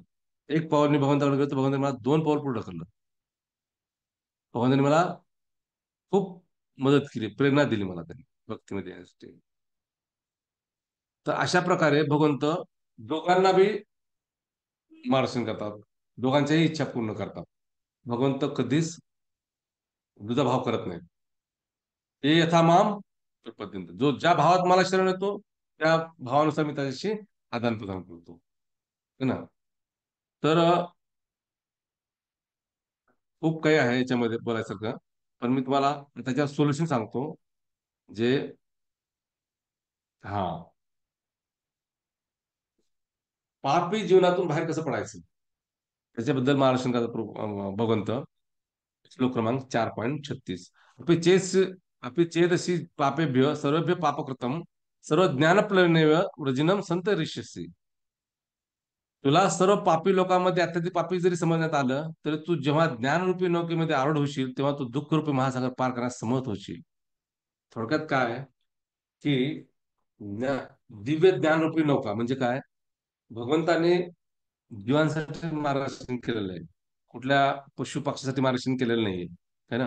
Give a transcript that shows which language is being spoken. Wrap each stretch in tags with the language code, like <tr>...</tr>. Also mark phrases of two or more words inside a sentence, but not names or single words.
<mr>एक पाऊल मी भगवंताकडे गेलो, तर भगवंताने मला दोन पाऊल पुढे ढकललं. भगवंताने मला खूप मदत केली, प्रेरणा दिली मला त्यांनी भक्तीमध्ये येण्यासाठी. तर अशा प्रकारे भगवंत दोघांना बी मार्गदर्शन करतात, दोघांच्याही इच्छा पूर्ण करतात. भगवंत कधीच दुजाभाव करत नाही.</mr> <sa>हे यथा माम प्रपद्यंते,</sa> <mr>जो ज्या भावात मला शरण येतो त्या भावानुसार मी त्याच्याशी आदान प्रदान करतो,</mr> <hi>है ना.</hi> <mr>तर खूप काही आहे याच्यामध्ये बोलायसारखं, पण मी तुम्हाला त्याच्यावर सोल्युशन सांगतो. जे हा, पापी जीवनातून बाहेर कसं पडायचं त्याच्याबद्दल महाराष्ट्र भगवंत, श्लोक क्रमांक 4.36.</mr> <sa>अपि चेस अपि चेदसि पापेभ्य सर्वेभ्य पापकृतम सर्व ज्ञानप्लवनेव वृजिनम संत ऋष्यसी.</sa> <mr>तुला सर्व पापी लोकांमध्ये अत्याधिक पापी जरी समजण्यात आलं, तरी तू जेव्हा ज्ञानरूपी नौकेमध्ये आरूढ होशील, तेव्हा तू दुःखरूपी महासागर पार करण्यास समर्थ होशील. थोडक्यात काय की ज्ञा- दिव्य ज्ञानरूपी नौका म्हणजे काय, भगवंताने जीवांसाठी मार्गदर्शन केलेलं आहे, कुठल्या पशु पक्षासाठी मार्गदर्शन केलेलं नाहीये,</mr> <hi>है ना.</hi>